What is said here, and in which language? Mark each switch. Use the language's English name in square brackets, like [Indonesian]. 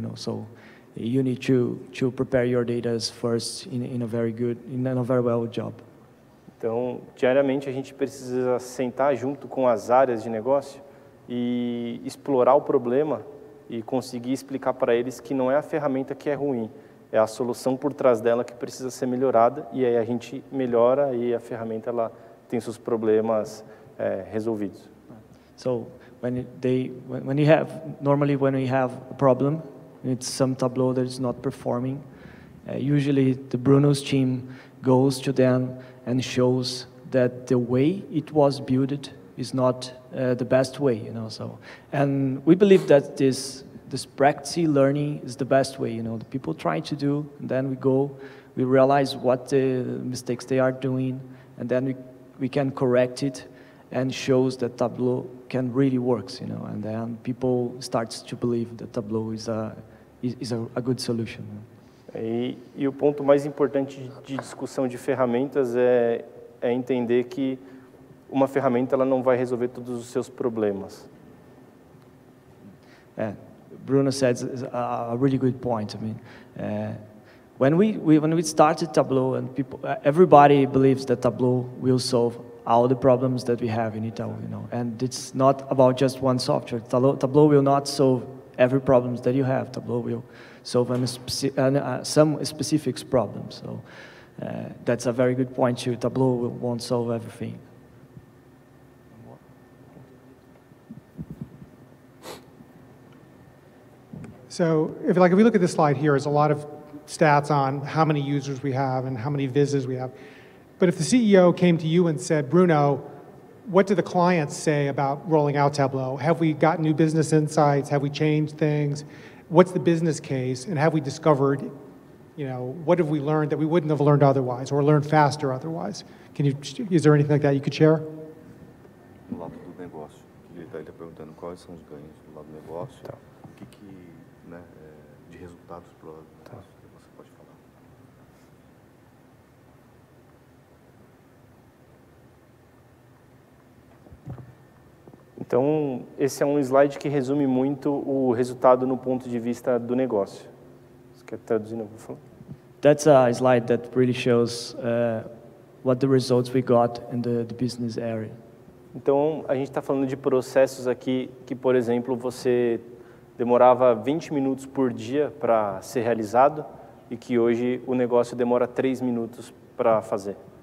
[English] So you need to prepare your data first in a very well job. [Portuguese] Então, diariamente a gente precisa sentar junto com as áreas de negócio e explorar o problema e conseguir explicar para eles que não é a ferramenta que é ruim, é a solução por trás dela que precisa ser melhorada, e aí a gente melhora e a ferramenta ela tem seus problemas resolvidos. [English] So when we have a problem, it's some Tableau that is not performing. Usually the Bruno's team goes to them and shows that the way it was built is not the best way, So, and we believe that this practice learning is the best way, The people try to do, and then we realize what the mistakes they are doing, and then we can correct it, and shows that Tableau can really works, And then people starts to believe that Tableau is a good solution. [Portuguese] E o ponto mais importante de discussão de ferramentas é entender que uma ferramenta ela não vai resolver todos os seus problemas. [English] Bruno said a really good point. I mean, when we started Tableau, and everybody believes that Tableau will solve all the problems that we have in Itaú, And it's not about just one software. Tableau will not solve every problem that you have. Tableau will solve some specific problems. So That's a very good point too. Tableau won't solve everything. So if we look at this slide here, there's a lot of stats on how many users we have and how many visitors we have. But if the CEO came to you and said, Bruno, what do the clients say about rolling out Tableau? Have we got new business insights? Have we changed things? What's the business case? And have we discovered, what have we learned that we wouldn't have learned otherwise or learned faster otherwise? Is there anything like that you could share? [Portuguese] Do lado do negócio, ele está perguntando quais são os ganhos do lado do negócio, né, de resultados para o lado do negócio que você pode falar. Então, esse é um slide que resume muito o resultado no ponto de vista do negócio. Você quer traduzir? Não vou falar. [English] That's a slide that really shows what the results we got in the business area. [Portuguese] Então, a gente está falando de processos aqui que, por exemplo, você demorava 20 minutos por dia para ser realizado e que hoje o negócio demora 3 minutos para fazer.